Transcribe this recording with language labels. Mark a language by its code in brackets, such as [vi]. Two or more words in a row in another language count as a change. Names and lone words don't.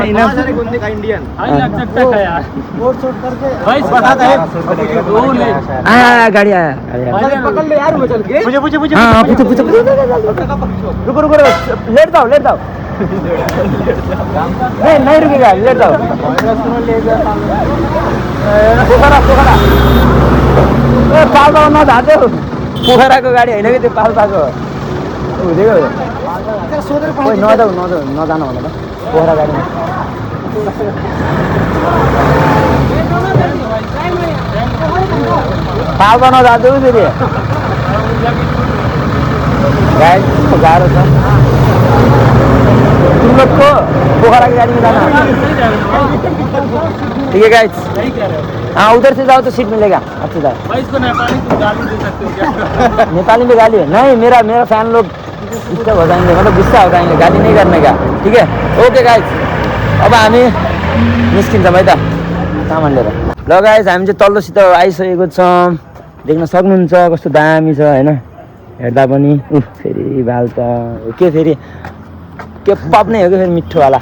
[hi] इंडियन हाँ गाड़ी आया पकड़ ले यार चल के मुझे हाँ पूछो रुको लेट जाओ नहीं रुकेगा लेट जाओ। [ne] पोखरा पाल्पा नधाते हो पोखराको गाडी होइन कि त्यो पाल्पाको हुँदैको खोइ नजानु होला त पोखरा गाडीमा। पाल्पा नजाँदै फेरि गाडी गाह्रो छ तिम्रो पोखरा [hi] की गाड़ी में जाना। ठीक है गाइस हाँ उधर से जाओ तो सीट मिलेगा अच्छी तरह। नेपाली में गाली है नहीं मेरा फैन लोग डिस्टर्ब हो जाएंगे मतलब गुस्सा हो जाएंगे गाली नहीं करने का ठीक है। [en] okay guys [ne] अब हामी निस्किन्छौँ है त सामान लिएर। ल गाइस हामी चाहिँ तल्लोसित आइसकेको छौँ देख्न सक्नुहुन्छ कस्तो दामी छ होइन हेर्दा पनि फेरि बाल त के फेरि के पप नै हो कि फेरि मिठोवाला।